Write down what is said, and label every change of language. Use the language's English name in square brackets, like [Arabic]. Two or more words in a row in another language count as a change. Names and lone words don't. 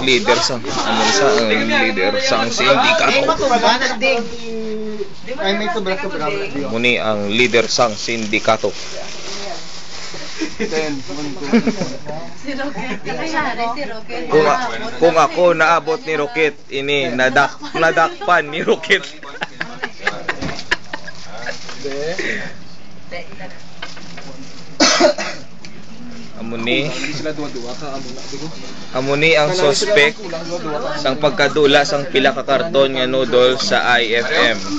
[Hiligaynon] Leader sa leader sa sindikato. Ay, may sobra-sobra. Muni ang leader sang sindikato. Si Rocket. Kakayari si Rocket. Kung ako naabot ni Rocket, ini nadakpan ni Rocket. Amuni ang suspect sang pagkadula sang pila ka karton nga noodle sa IFM.